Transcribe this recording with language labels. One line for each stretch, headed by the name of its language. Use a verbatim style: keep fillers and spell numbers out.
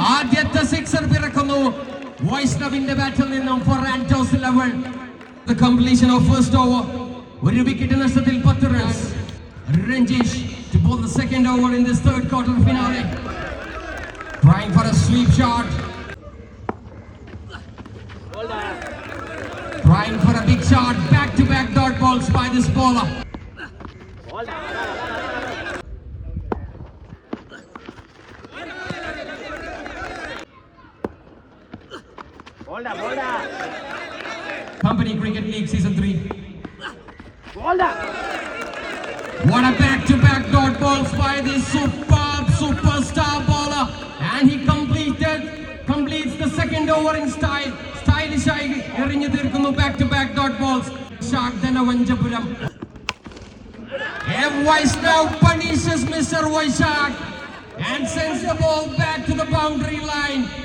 Malayalam: ആദ്യത്തെ സിക്സർ പിറക്കുന്നു വൈഷ്ണവിന്റെ ബാറ്റിൽ നിന്നും four ആന്റോസ് Eleven.
English: The completion of first over.
Malayalam: ഒരു വിക്കറ്റ് നഷ്ടത്തിൽ പത്ത് runs.
English: Ranjesh to bowl the second over in this third quarter finale. Trying for a sweep shot. Trying for a big shot. Back to back dot balls by this bowler. Company Cricket League Season three. What a back-to-back dot balls by this superb superstar bowler, and he completed completes the second over in style. Stylish
Malayalam: ആയി എറിഞ്ഞു തീർക്കുന്നു
English: back-to-back dot balls. Shakdana Vanjapuram. M Vaishnav punishes Mister Vaishak and sends the ball back to the boundary line.